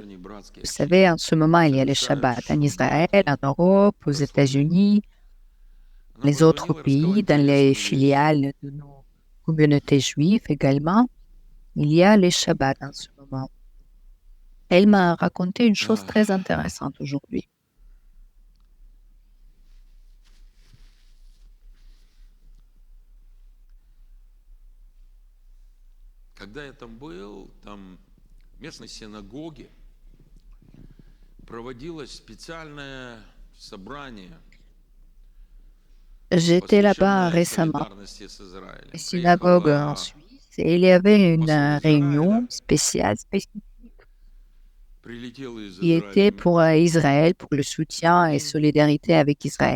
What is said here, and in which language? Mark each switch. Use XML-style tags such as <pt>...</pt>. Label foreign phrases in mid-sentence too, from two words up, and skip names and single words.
<fr>Vous savez, en ce moment, il y a le Shabbat en Israël, en Europe, aux États-Unis, les autres pays, dans les filiales de nos communautés juives également. Il y a les Shabbats en ce moment. Elle m'a raconté une chose très intéressante aujourd'hui.</fr> <ru>Когда я там был, там в местной синагоге проводилось специальное собрание.</ru> <fr>J'étais là-bas récemment, à la synagogue en Suisse, et il y avait une réunion spéciale qui était pour Israël, pour le soutien et solidarité avec Israël.</fr>